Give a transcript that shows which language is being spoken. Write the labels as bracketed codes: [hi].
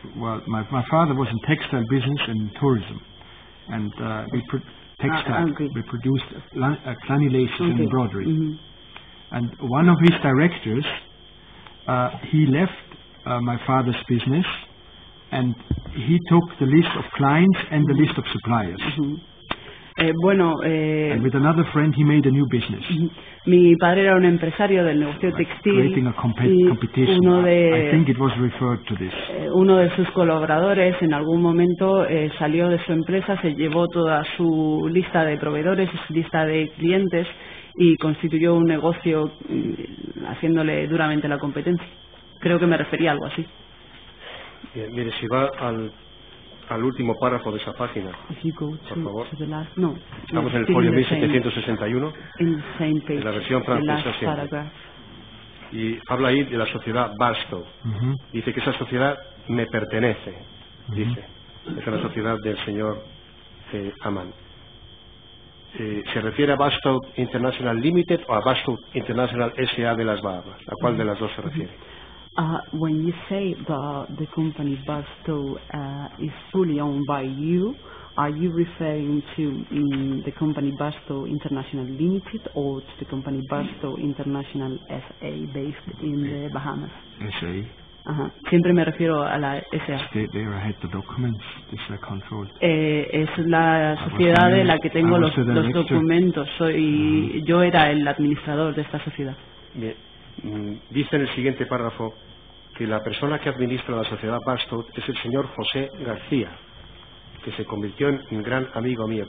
[en] Well, my father was in textile business and tourism, and we produced clanny-laces and embroidery. Mm-hmm. And one of his directors, he left my father's business, and he took the list of clients and the list of suppliers. Mm-hmm. And with another friend, he made a new business. [es] Mi padre era un empresario del negocio textil. [en] Creating a competition. I think it was referred to this. [es] Uno de sus colaboradores en algún momento salió de su empresa, se llevó toda su lista de proveedores y su lista de clientes y constituyó un negocio haciéndole duramente la competencia. Creo que me refería a algo así. Bien, mire, si va al último párrafo de esa página, por favor. Estamos en el folio 1761, en la versión francesa siempre. Y habla ahí de la sociedad Barstow. Dice que esa sociedad me pertenece, dice. Es una sociedad del señor Aman. ¿Se refiere a Barstow International Limited o a Barstow International S.A. de las Bahamas? ¿A cuál de las dos se refiere? [en] When you say the company Barstow is fully owned by you, are you referring to the company Barstow International Limited or to the company Barstow International SA based in the Bahamas? SA. [es] Siempre me refiero a la SA. [en] There I had the documents, this I controlled. [es] Es la sociedad de la que tengo los documentos. Yo era el administrador de esta sociedad. Bien. Dice en el siguiente párrafo que la persona que administra la sociedad Barstow es el señor José García, que se convirtió en un gran amigo mío.